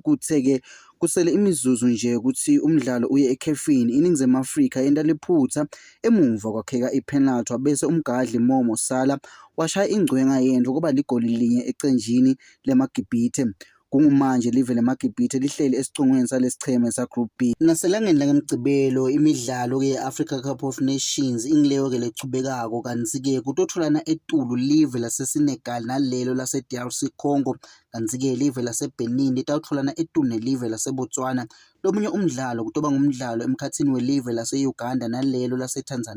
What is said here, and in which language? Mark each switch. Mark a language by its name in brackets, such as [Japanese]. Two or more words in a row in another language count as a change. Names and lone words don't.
[Swati] Kuthe-ke kusele imizuzu nje ukuthi umdlalo uye ekhefini iNingizimu Afrika yenta liphutha emuva kwakheka ipenalty wabese umgadli Momo Salah washaya ingcwenga yendlu kuba ligoli linye ecenjini leMagibhide. Kungumanje live leMagibhide lihleli esicongweni salesicheme sa-Group B. Naselangeni langemgcibelo imidlalo-ke ye-Africa Cup of Nations ingileyo-ke lechubekako. Kanti-ke kutotholana etulu live laseSenegal nalelo lase-DRC Congo. Kanti-ke live laseBenin litawutholana etulu nelive laseBotswana. Lomunye umdlalo kutoba ngumdlalo emkhathini welive lase-Uganda nalelo lase-Tanzania.